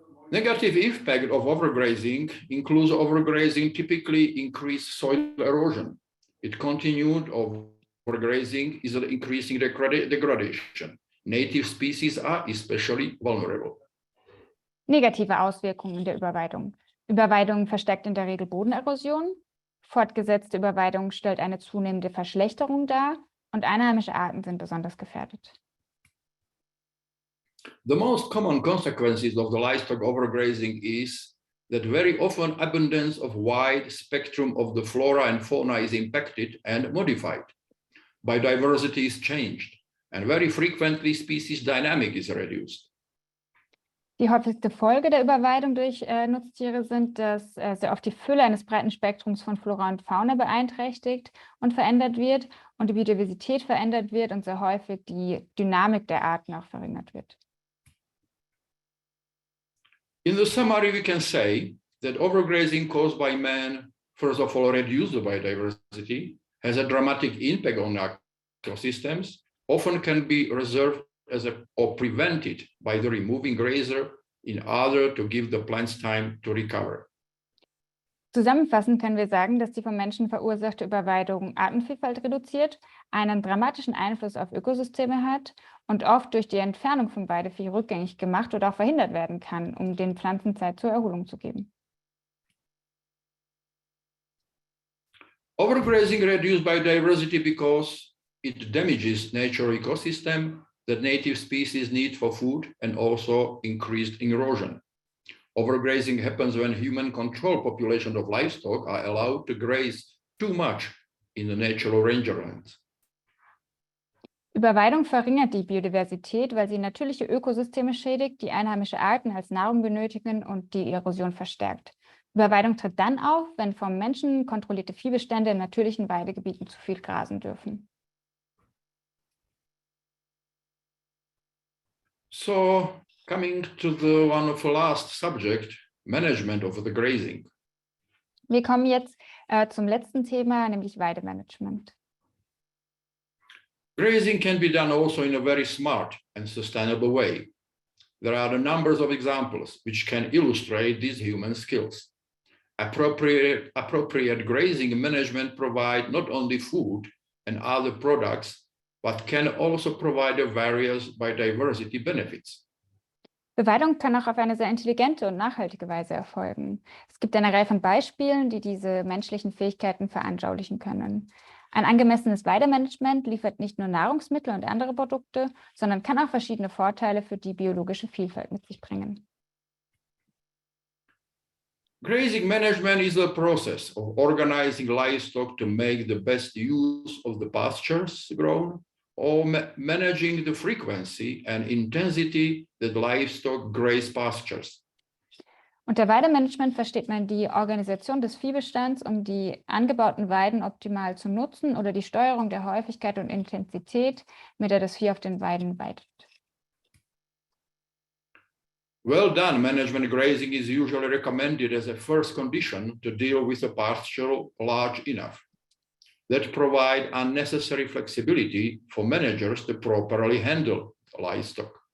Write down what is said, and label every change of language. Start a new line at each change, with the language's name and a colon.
English: Negative impact of overgrazing includes overgrazing typically increased soil erosion. It continued overgrazing is increasing degradation. Native species are especially vulnerable.
German: Negative Auswirkungen der Überweidung. Überweidung verstärkt in der Regel Bodenerosion. Fortgesetzte Überweidung stellt eine zunehmende Verschlechterung dar und einheimische Arten sind besonders gefährdet.
English: The most common consequences of the livestock overgrazing is that very often abundance of wide spectrum of the flora and fauna is impacted and modified. Biodiversity is changed and very frequently species dynamic is reduced.
German: Die häufigste Folge der Überweidung durch Nutztiere sind, dass sehr oft die Fülle eines breiten Spektrums von Flora und Fauna beeinträchtigt und verändert wird und die Biodiversität verändert wird und sehr häufig die Dynamik der Arten auch verringert wird.
English: In the summary, we can say that overgrazing caused by man, first of all, reduces the biodiversity, has a dramatic impact on ecosystems, often can be reserved or prevented by the removing grazer in order to give the plants time to recover.
German: Zusammenfassend können wir sagen, dass die vom Menschen verursachte Überweidung Artenvielfalt reduziert, einen dramatischen Einfluss auf Ökosysteme hat und oft durch die Entfernung vom Weidevieh rückgängig gemacht oder auch verhindert werden kann, um den Pflanzen Zeit zur Erholung zu geben.
English: Overgrazing reduces biodiversity because it damages natural ecosystem that native species need for food and also increased erosion. Overgrazing happens when human control population of livestock are allowed to graze too much in the natural rangelands.
German: Überweidung verringert die Biodiversität, weil sie natürliche Ökosysteme schädigt, die einheimische Arten als Nahrung benötigen und die Erosion verstärkt. Überweidung tritt dann auf, wenn vom Menschen kontrollierte Viehbestände in natürlichen Weidegebieten zu viel grasen dürfen.
English: So, coming to the one of the last subject, management of the grazing.
German: Wir kommen jetzt zum letzten Thema, nämlich Weidemanagement.
English: Grazing can be done also in a very smart and sustainable way. There are a number of examples which can illustrate these human skills. Appropriate grazing management provide not only food and other products, but can also provide various biodiversity benefits.
German: Beweidung kann auch auf eine sehr intelligente und nachhaltige Weise erfolgen. Es gibt eine Reihe von Beispielen, die diese menschlichen Fähigkeiten veranschaulichen können. Ein angemessenes Weidemanagement liefert nicht nur Nahrungsmittel und andere Produkte, sondern kann auch verschiedene Vorteile für die biologische Vielfalt mit sich bringen.
English: Grazing management is a process of organizing livestock to make the best use of the pastures grown, or managing the frequency and intensity that livestock graze pastures.
German: Unter Weidemanagement versteht man die Organisation des Viehbestands, um die angebauten Weiden optimal zu nutzen, oder die Steuerung der Häufigkeit und Intensität, mit der das Vieh auf den Weiden weidet.
English: Well done management grazing is usually recommended as a first condition to deal with a pasture large enough that provide unnecessary flexibility for managers to properly handle livestock.